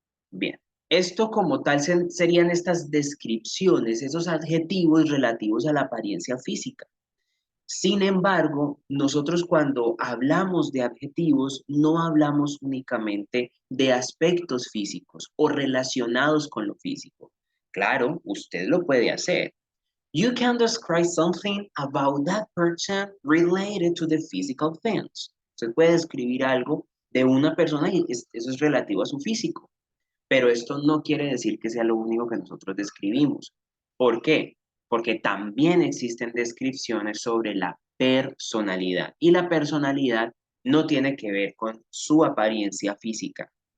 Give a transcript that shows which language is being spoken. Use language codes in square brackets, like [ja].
[es] Bien, esto como tal serían estas descripciones, esos adjetivos relativos a la apariencia física. Sin embargo, nosotros cuando hablamos de adjetivos, no hablamos únicamente de aspectos físicos o relacionados con lo físico. Claro, usted lo puede hacer. [en] You can describe something about that person related to the physical things. [es] Usted puede describir algo de una persona y eso es relativo a su físico. Pero esto no quiere decir que sea lo único que nosotros describimos. ¿Por qué? Porque también existen descripciones sobre la personalidad y la personalidad no tiene que ver con su apariencia física.